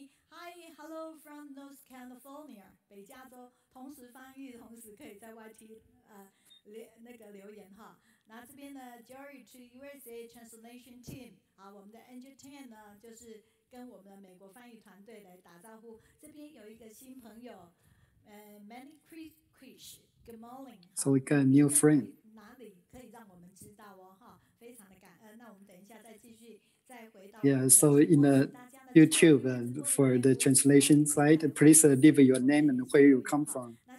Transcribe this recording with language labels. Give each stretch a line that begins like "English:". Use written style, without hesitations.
English: Hi, hello from North California.
Chinese: 北加州同时翻译，同时可以在 YT 那个留言哈。那这边呢 ，
English: Jory to USA Translation Team，
Chinese: 好，我们的 Angel Tan 呢，就是跟我们的美国翻译团队来打招呼。这边有一个新朋友，Many Krish，
English: Good morning。 So we got a new friend。
Chinese: 哪里可以让我们知道哦哈？非常的感恩。那我们等一下再继续再回到。
English: Yeah, so in the YouTube for the translation side, please leave your name and where you come from.